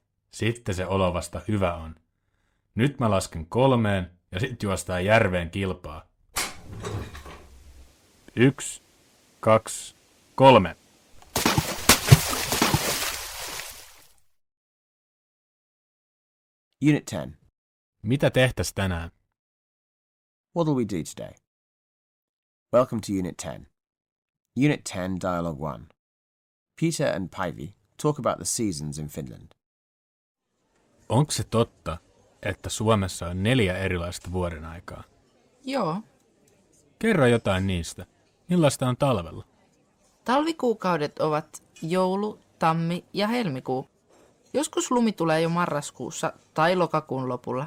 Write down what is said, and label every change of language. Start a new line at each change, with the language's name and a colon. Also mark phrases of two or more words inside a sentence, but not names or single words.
Finnish: Sitten se olo vasta hyvä on. Nyt mä lasken 3 ja sit juostaan järveen kilpaa. 1, 2, 3.
English: Unit 10.
Finnish: Mitä tehtäis tänään?
English: What'll we do today? Welcome to Unit 10. Unit 10, Dialogue 1. Peter and Päivi talk about the seasons in Finland.
Finnish: Onko se totta, että Suomessa on 4 erilaista vuoden aikaa? Joo. Kerro jotain niistä. Millaista on talvella? Talvikuukaudet ovat joulu, tammi ja helmikuu. Joskus lumi tulee jo marraskuussa tai lokakuun lopulla.